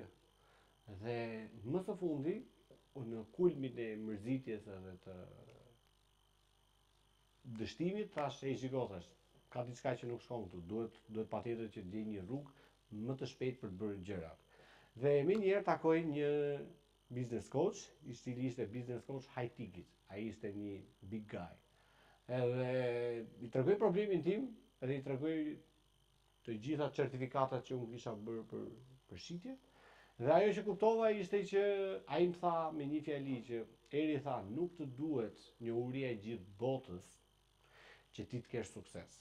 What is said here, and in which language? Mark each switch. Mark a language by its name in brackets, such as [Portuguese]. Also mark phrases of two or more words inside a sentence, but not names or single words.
[Albanian] Dhe më së fundi, në kulmin e mërzitjes edhe të dështimit, thash e shikosh, ka diçka që nuk shkon këtu, duhet patjetër që të gjej një rrugë më të shpejt për të bërë gjërat. Dhe më njëherë takoj një [English] business coach, [Albanian] i cili ishte [English] business coach high ticket, [Albanian] ai ishte një [English] big guy. [Albanian] Edhe i tregoj problemin tim, edhe i tregoj të gjitha certifikatat që unë kisha bërë për shitje. Dhe ajo që kuptova ishte që ai më tha me një fjali që Eri tha, nuk të duhet njohuria e gjithë botës që ti të kesh sukses.